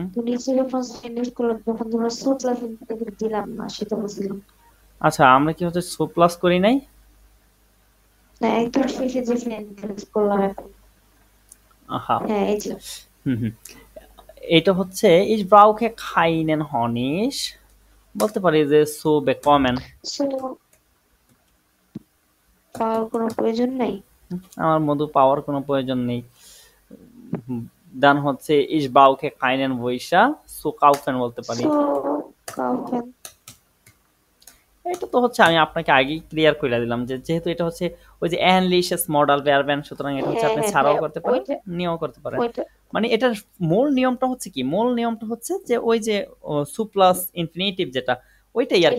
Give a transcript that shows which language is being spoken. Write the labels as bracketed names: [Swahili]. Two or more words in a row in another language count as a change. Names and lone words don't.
[Bangla] তো নিচে যখন সেন্টেন্স করলাম তখন তোমরা [German] zu plus Infinitiv [Bangla] দিলাম না, সেটা বুঝলাম আচ্ছা, আমরা কি হচ্ছে [German] zu plus [Bangla] করি নাই? না। একদম শেষে যে সেন্টেন্স করলাম এখন, আহা। হ্যাঁ এই যে হুম হুম। এটা হচ্ছে [German] ich brauche keinen Honig, [Bangla] বলতে পারি যে [German] so bekommen। [Bangla] সো পাওয়ার কোনো প্রয়োজন নাই। আমার মধু পাওয়ার কোনো প্রয়োজন নেই। দান হচ্ছে [German] ich brauche keinen Weisha, so kaufen [Bangla] বলতে পারি। [German] zu kaufen. [Bangla] এটা তো হচ্ছে আমি আপনাকে আগেই ক্লিয়ার করে দিলাম যে যেহেতু এটা হচ্ছে ওই যে [German] ähnliches Modal Verben, [Bangla] সুতরাং এটা হচ্ছে হ্যাঁ আপনি হ্যাঁ ছাড়াও হ্যাঁ, করতে পারেন, ওইটা নিয়েও করতে পারেন। ওইটা মানে এটার মূল নিয়মটা হচ্ছে কি, মূল নিয়মটা হচ্ছে যে ওই যে [German] zu plus Infinitiv [Bangla] যেটা, ওইটাই আর কি,